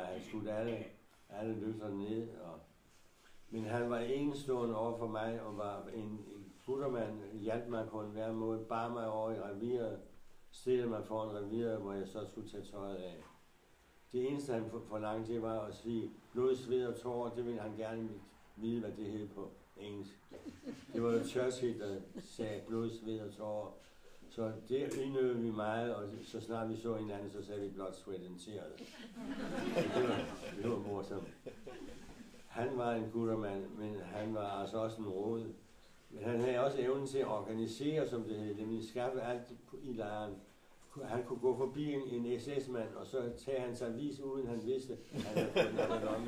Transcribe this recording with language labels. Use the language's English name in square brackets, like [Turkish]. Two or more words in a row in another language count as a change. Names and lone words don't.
[Danish] Han skudt alle løfterne ned. Men han var enestående over for mig, og var en guttermand, hjalp mig på en hver måde, bar mig over i reviret, stillede mig foran reviret, hvor jeg så skulle tage tøjet af. Det eneste, han forlangte, det var at sige blod, sved og tårer. Det ville han gerne vide, hvad det hed på engelsk. Det var jo Churchill, der sagde blod, sved og tårer. Så det indøvede vi meget, og så snart vi så hinanden, så sagde vi blot [English] sweat and tears. [Danish] Det var morsomt. Han var en guttermand, men han var altså også en rod. Men han havde også evnen til at organisere, som det hed, nemlig skaffe alt i lejren. Han kunne gå forbi en SS-mand, og så tage hans avis, uden han vidste, at han havde fået noget i lommen.